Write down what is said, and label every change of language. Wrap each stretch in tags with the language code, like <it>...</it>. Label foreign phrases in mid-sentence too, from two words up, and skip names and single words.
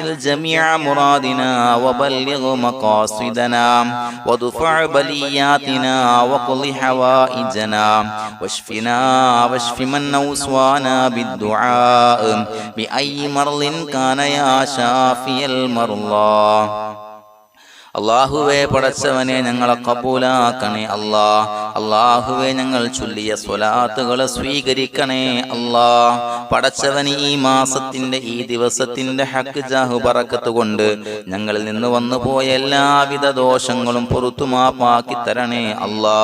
<ar>جميع مرادنا وبلغ مقاصدنا وادفع بلياتنا وقض حوائجنا واشفنا واشف من أوصانا بالدعاء بأي مرض كان يا شافي المرضى</ar> <ml>അള്ളാഹുവേ പടച്ചവനെ ഞങ്ങളെ കബൂലാക്കണേ അല്ലാ. അള്ളാഹുവേ ഞങ്ങൾ ചൊല്ലിയ സ്വലാത്തുകളെ സ്വീകരിക്കണേ അല്ലാ. പടച്ചവന് ഈ മാസത്തിന്റെ ഈ ദിവസത്തിന്റെ</ml> <ar>حق جاه بركة</ar> <ml>കൊണ്ട് ഞങ്ങളിൽ നിന്ന് വന്നുപോയ എല്ലാവിധ ദോഷങ്ങളും പുറത്തു മാപ്പാക്കി തരണേ അല്ലാ.</ml>